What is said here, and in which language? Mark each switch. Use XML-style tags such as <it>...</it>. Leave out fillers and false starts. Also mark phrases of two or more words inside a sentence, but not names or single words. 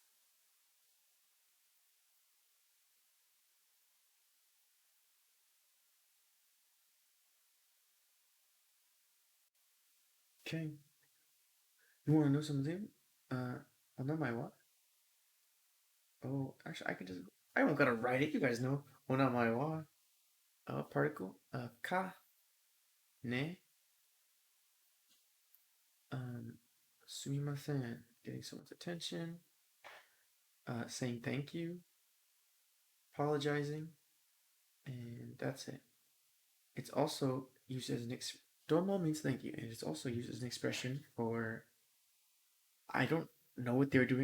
<en>Okay. You want to know something? Onamae Oh, actually, I don't gotta write it. You guys know.</en> <ja>Onamae wa.</ja> <en>Particle. Ka. Ne. Sumimasen. Getting someone's attention. Saying thank you. Apologizing. And that's it. It's also used as an domo means thank you, and it's also used as an expression for I don't know what they were doing.</en>